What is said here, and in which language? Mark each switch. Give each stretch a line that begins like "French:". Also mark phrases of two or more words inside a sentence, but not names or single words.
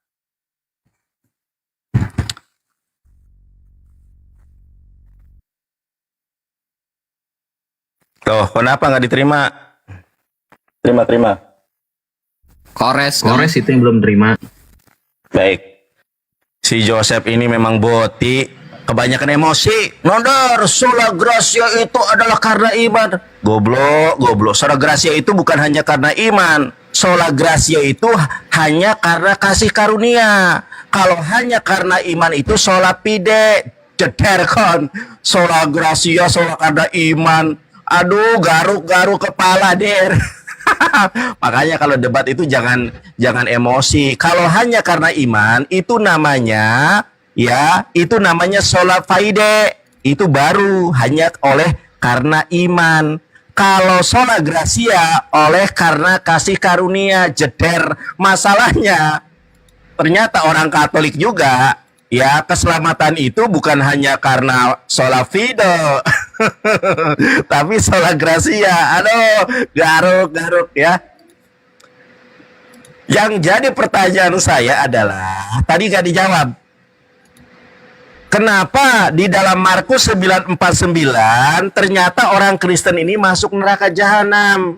Indonesian: Tuh, kenapa nggak diterima? Terima. Kores itu yang belum terima. Baik. Si Joseph ini memang boti, kebanyakan emosi. Nondar,
Latin: sola gracia
Indonesian: itu adalah karena iman. Goblok.
Latin: Sola gracia
Indonesian: itu bukan hanya karena iman.
Latin: Sola gracia
Indonesian: itu hanya karena kasih karunia. Kalau hanya karena iman itu
Latin: sola fide.
Indonesian: Jederkan.
Latin: Sola gracia,
Indonesian: sola karena iman. Aduh, garuk kepala, Der. Makanya kalau debat itu jangan emosi. Kalau hanya karena iman, itu namanya, ya, itu namanya
Latin: sholat faide.
Indonesian: Itu baru hanya oleh karena iman. Kalau
Latin: sholat gracia
Indonesian: oleh karena kasih karunia. Jeder. Masalahnya ternyata orang Katolik juga, ya, keselamatan itu bukan hanya karena
Latin: sola fide,
Indonesian: tapi
Latin: sola gracia.
Indonesian: Aduh, garuk ya. Yang jadi pertanyaan saya adalah, tadi gak dijawab. Kenapa di dalam Markus 9:49 ternyata orang Kristen ini masuk neraka jahanam?